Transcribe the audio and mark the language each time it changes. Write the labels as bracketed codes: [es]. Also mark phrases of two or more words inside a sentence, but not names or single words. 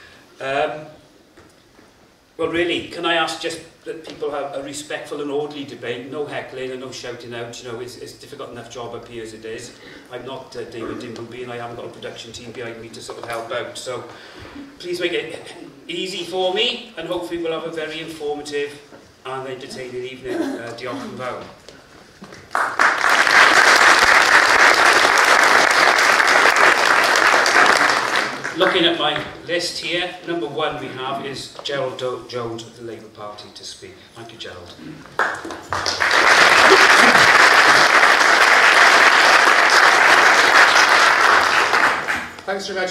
[en] Well, really, can I ask just that people have a respectful and orderly debate, no heckling and no shouting out. You know, it's a difficult enough job up here as it is. I'm not David Dimbleby, and I haven't got a production team behind me to sort of help out. So please make it easy for me, and hopefully we'll have a very informative and entertaining evening. [cy] Diolch yn fawr. [en] Looking at my list here, number 1 we have is Gerald Jones of the Labour Party to speak. Thank you, Gerald. Thanks very much.